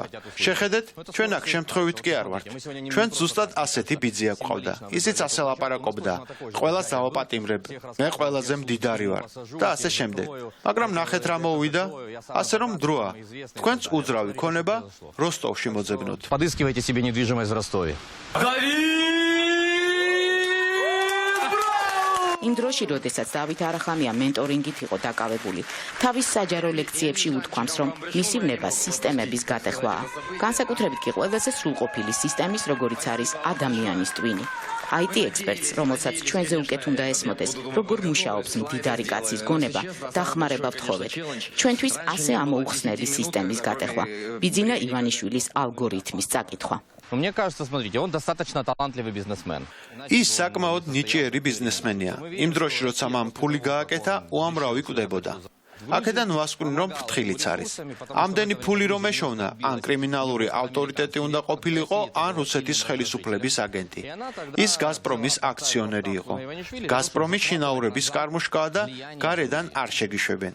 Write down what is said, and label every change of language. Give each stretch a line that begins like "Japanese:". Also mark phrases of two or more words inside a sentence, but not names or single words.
Georgian: შეხედეთ, ჩვენ აქ შემთხვევით კი არ ვართ. ჩვენ ზუსტად ასეთი ბიძია გვყავდა. ისიც ასე ლაპარაკობდა. ყველას დავაპატიმრებ, მე ყველაზე მდიდარი ვარ და ასე შემდეგ. მაგრამ ნახეთ რა მოვიდა, ასე რომ დროა. თქვენც უძრავი ქონება როსტოვში მოძებნოთ.
Russian: Подыскивайте себе недвижимость в Ростове.
Georgian: იმ დროში, როდესაც დავით არახამია მენტორინგით იყო დაკავებული, თავის საჯარო ლექციებში უთქვამს, რომ მისი ვნება სისტემების გატეხვაა. განსაკუთრებით კი ყველაზე სრულყოფილი სისტემის, როგორიც არის ადამიანის ტვინი. IT ექსპერტს, რომელსაც ჩვენზე უკეთ უნდა ესმოდეს, როგორ მუშაობს მდიდარი კაცის გონება, დახმარება ვთხოვეთ. ჩვენთვის ასე ამოუხსნელი სისტემის გატეხვა. ბიძინა ივანიშვილის ალგორითმის წაკითხვა.
Russian: Мне кажется, смотрите, он достаточно талантливый бизнесмен.
Georgian: ის საკმაოდ ნიჭიერი ბიზნესმენია. იმ დროში, როცა მან ფული გააკეთა, უამრავი კვდებოდა. აქედან ვასკვნი რომ ფრთხილიც არის. ამდენი ფული რომ ეშოვნა, ან კრიმინალური ავტორიტეტი უნდა ყოფილიყო, ან რუსეთის ხელისუფლების აგენტი. ის გაზპრომის აქციონერი იყო. გაზპრომის შინაურების კარმუშკაა და გარედან არ შეგიშვებენ.